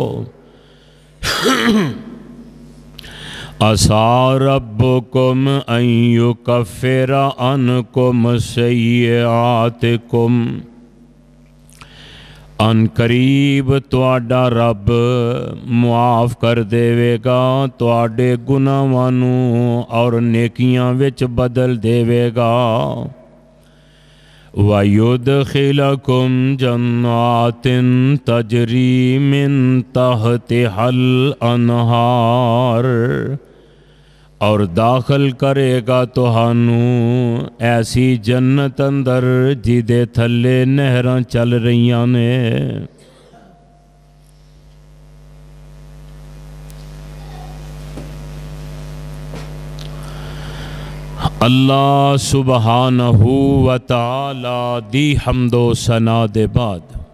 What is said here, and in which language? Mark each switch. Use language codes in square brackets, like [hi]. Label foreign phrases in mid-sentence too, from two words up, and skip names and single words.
[ar] عسیٰ ربکم ان یکفر عنکم سیئاتکم [pa] ان قریب تواڈا رب معاف کر دے گا تواڈے گناہاں نوں اور نیکیاں وچ بدل دے گا [ar] وَيُدْخِلَكُمْ جَنَّاتٍ تَجْرِي مِن تَحْتِهَا الْأَنْهَارُ [pa] اور داخل کرے گا تہانوں ایسی جنت اندر جدے تھلے نہراں چل رہیاں نے اللہ سبحانہ و تعالی دی حمد و ثنا دے بعد